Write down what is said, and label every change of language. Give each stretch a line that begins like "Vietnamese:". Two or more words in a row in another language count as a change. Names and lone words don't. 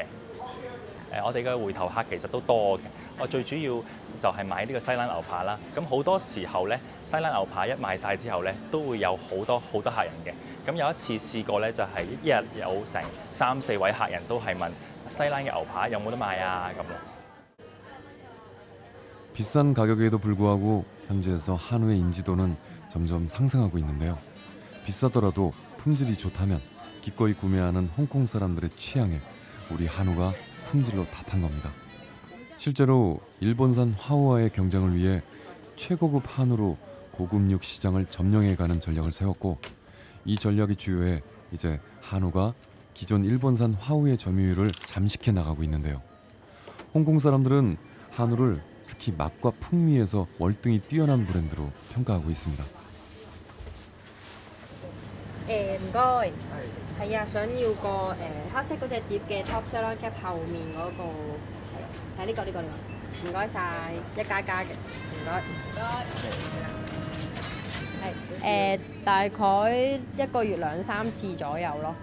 Cantonese: 我哋嘅回頭客其實都多嘅。我最主要就係買呢個西冷牛扒啦。咁好多時候咧，西冷牛扒一賣晒之後咧，都會有好多客人嘅。咁有一次試過咧，就係一日有成3、4位客人都係問西冷嘅牛扒有冇得賣啊咁咯。
Korean: 비싼 가격에도 불구하고 현지에서 한우의 인지도는 점점 상승하고 있는데요. 비싸더라도 품질이 좋다면 기꺼이 구매하는 홍콩 사람들의 취향에 우리 한우가 품질로 답한 겁니다. 실제로 일본산 화우와의 경쟁을 위해 최고급 한우로 고급육 시장을 점령해가는 전략을 세웠고 이 전략이 주요해 이제 한우가 기존 일본산 화우의 점유율을 잠식해 나가고 있는데요. 홍콩 사람들은 한우를 특히 맛과 풍미에서 월등히 뛰어난 브랜드로 평가하고 있습니다.
Cantonese: Em coi 係啊，想要個黑色嗰隻碟嘅
English: top salon cap
Cantonese: 後面嗰個係呢個呢個呢個，唔該晒，一加加嘅，唔該。係大概一個月2-3次左右咯。